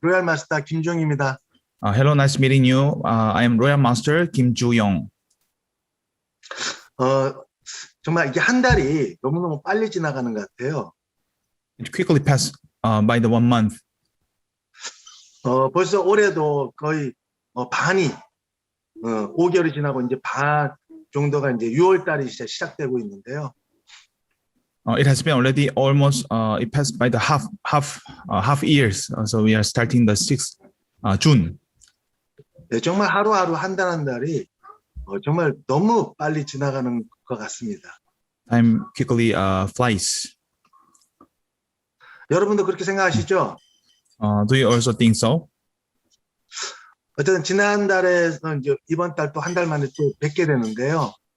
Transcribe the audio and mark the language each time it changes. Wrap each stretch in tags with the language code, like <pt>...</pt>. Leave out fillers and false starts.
<ko>로얄 마스터 김종입니다.</ko> <en>Hello, nice meeting you. I am Royal Master Kim Joo-young.</en> <ko>어, 정말 이게 한 달이 너무너무 빨리 지나가는 것 같아요.</ko> <en>It quickly passed by the 1 month.</en> <ko>벌써 올해도 거의 반이 5개월이 지나고 이제 반 정도가 이제 6월 달이 이제 시작되고 있는데요.</ko> <en>It has been already almost it passed by the half years. So we are starting the 6th June.</en> <ko>네, 정말 하루하루 한 달 한 달이 정말 너무 빨리 지나가는 것 같습니다.</ko> <en>Time quickly flies.</en> <ko>여러분도 그렇게 생각하시죠?</ko> <en>Do you also think so?</en> <ko>어쨌든 지난달에서 이제 이번 달 또 한 달 만에 또 뵙게 되는데요.</ko>